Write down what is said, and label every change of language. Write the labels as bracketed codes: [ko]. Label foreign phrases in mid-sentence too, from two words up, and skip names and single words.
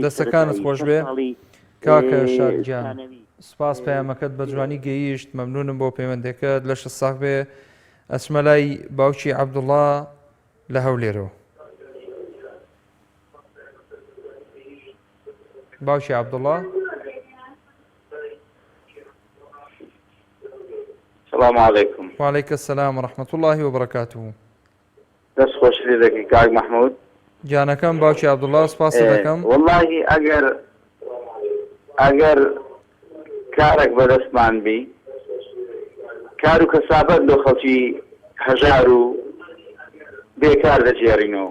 [ckb] دەستەکانت خۆش بێ کاکە شادگیان سپاس پەیامەکەت بە جوانی گەیشت مەمنونم بۆ پەیوەندەکەت لە شە ساغ بێ ئەچمە لای باوکی عەبدوڵڵا لە هەولێرەوە باوکی عەبدوڵڵا [ar] السلام عليكم وعليك السلام ورحمة الله وبركاته [ckb] دەست خۆشی دەکەی کاک محمود جانەکەم باوکی عەبدوڵڵا سپاس دەکەم واللهی ئەگەر کارێک بەدەستمان بی کار و کەسابەت لە خەڵکی هەژار و بێکار دەجێڕینەوە